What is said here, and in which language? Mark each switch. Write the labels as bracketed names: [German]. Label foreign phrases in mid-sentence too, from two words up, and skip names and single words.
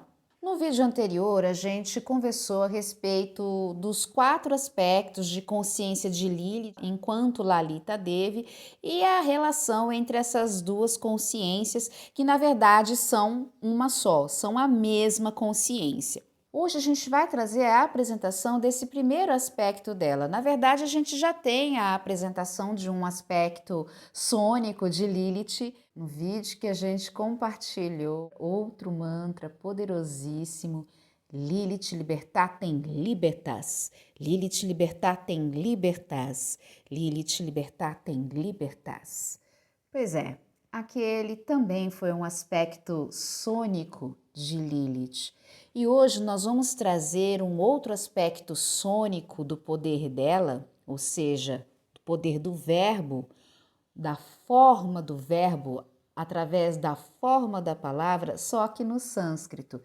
[Portuguese] No vídeo anterior, a gente conversou a respeito dos 4 aspectos de consciência de Lilith enquanto Lalita Devi e a relação entre essas duas consciências, que na verdade são uma só, são a mesma consciência. Hoje a gente vai trazer a apresentação desse primeiro aspecto dela. Na verdade, a gente já tem a apresentação de um aspecto sônico de Lilith no vídeo que a gente compartilhou. Outro mantra poderosíssimo: [Latin] Lilith libertatem libertas, Lilith libertatem libertas, Lilith libertatem libertas. [Portuguese] Pois é, aquele também foi um aspecto sônico de Lilith. E hoje nós vamos trazer um outro aspecto sônico do poder dela, ou seja, do poder do verbo, da forma do verbo, através da forma da palavra, só que no sânscrito.